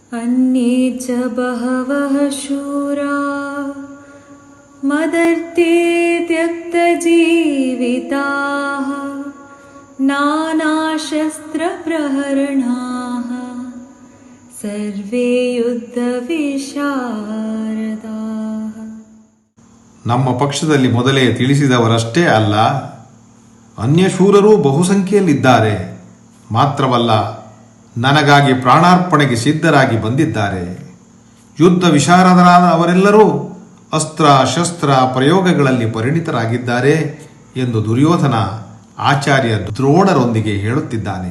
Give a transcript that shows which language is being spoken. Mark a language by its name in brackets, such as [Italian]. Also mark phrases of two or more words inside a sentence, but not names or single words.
[Sanskrit] अन्ये च बहवः शूरा मदर्थे त्यक्तजीविताः नानाशस्त्रप्रहरणाः सर्वे युद्धविशारदाः. [Kannada] ನಮ್ಮ ಪಕ್ಷದಲ್ಲಿ ಮೊದಲೇ ತಿಳಿಸಿದವರಷ್ಟೇ ಅಲ್ಲ, ಅನ್ಯಶೂರರೂ ಬಹುಸಂಖ್ಯೆಯಲ್ಲಿದ್ದಾರೆ. ಮಾತ್ರವಲ್ಲ, ನನಗಾಗಿ ಪ್ರಾಣಾರ್ಪಣೆಗೆ ಸಿದ್ಧರಾಗಿ ಬಂದಿದ್ದಾರೆ. ಯುದ್ಧ ವಿಶಾರದರಾದ ಅವರೆಲ್ಲರೂ ಅಸ್ತ್ರ ಶಸ್ತ್ರ ಪ್ರಯೋಗಗಳಲ್ಲಿ ಪರಿಣಿತರಾಗಿದ್ದಾರೆ ಎಂದು ದುರ್ಯೋಧನ ಆಚಾರ್ಯ ದ್ರೋಣರೊಂದಿಗೆ ಹೇಳುತ್ತಿದ್ದಾನೆ.